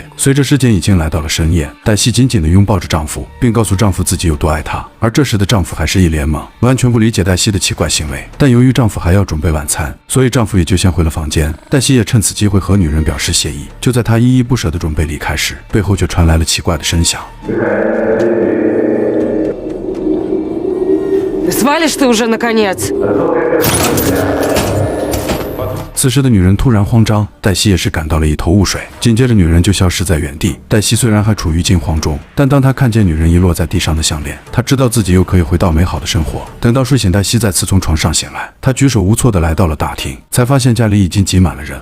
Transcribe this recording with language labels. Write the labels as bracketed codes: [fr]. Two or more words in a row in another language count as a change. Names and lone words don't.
[zh] 随着时间已经来到了深夜，黛西紧紧地拥抱着丈夫，并告诉丈夫自己有多爱他。而这时的丈夫还是一脸懵，完全不理解黛西的奇怪行为。但由于丈夫还要准备晚餐，所以丈夫也就先回了房间。黛西也趁此机会和女人表示谢意。就在她依依不舍地准备离开时，背后却传来了奇怪的声响。 [ru] Свалишь ты уже, наконец! [zh] 此时的女人突然慌张，黛西也是感到了一头雾水，紧接着女人就消失在原地。黛西虽然还处于惊慌中，但当她看见女人遗落在地上的项链，她知道自己又可以回到美好的生活。等到睡醒，黛西再次从床上醒来，她举手无措地来到了大厅，才发现家里已经挤满了人。